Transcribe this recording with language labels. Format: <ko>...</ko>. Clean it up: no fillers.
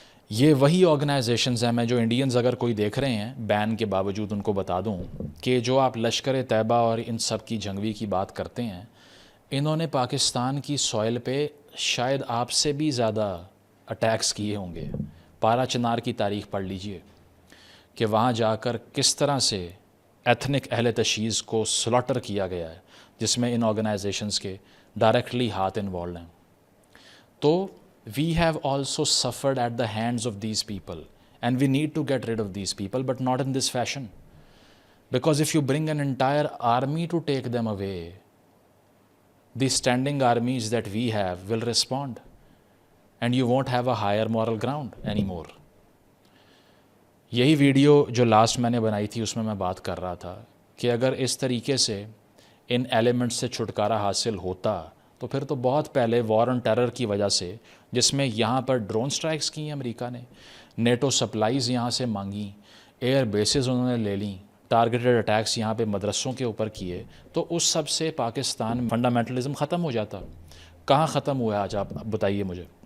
<ur>یہ وہی آرگنائزیشنز ہیں, میں جو انڈینز اگر کوئی دیکھ رہے ہیں بین کے باوجود ان کو بتا دوں کہ جو آپ لشکر طیبہ اور ان سب کی جنگوی کی بات کرتے ہیں, انہوں نے پاکستان کی سوئل پہ شاید آپ سے بھی زیادہ اٹیکس کیے ہوں گے. پارا چنار کی تاریخ پڑھ لیجئے کہ وہاں جا کر کس طرح سے ایتھنک اہل تشییع کو سلاٹر کیا گیا ہے, جس میں ان آرگنائزیشنز کے ڈائریکٹلی ہاتھ انوالوڈ ہیں.</ur> <en>تو we have also suffered at the hands of these people and we need to get rid of these people, but not in this fashion, because if you bring an entire army to take them away, the standing armies that we have will respond and you won't have a higher moral ground anymore.</en> <ur>یہی video جو last میں نے بنائی تھی اس میں میں بات کر رہا تھا کہ اگر اس طریقے سے ان ایلیمنٹس سے چھٹکارا حاصل ہوتا تو پھر تو بہت پہلے وار آن ٹیرر کی وجہ سے, جس میں یہاں پر ڈرون سٹرائکس کی ہیں امریکہ نے, نیٹو سپلائیز یہاں سے مانگیں, ایئر بیسز انہوں نے لے لیں, ٹارگیٹڈ اٹیکس یہاں پہ مدرسوں کے اوپر کیے, تو اس سب سے پاکستان میں فنڈامنٹلزم ختم ہو جاتا. کہاں ختم ہوا ہے آج؟ آپ بتائیے مجھے.</ur>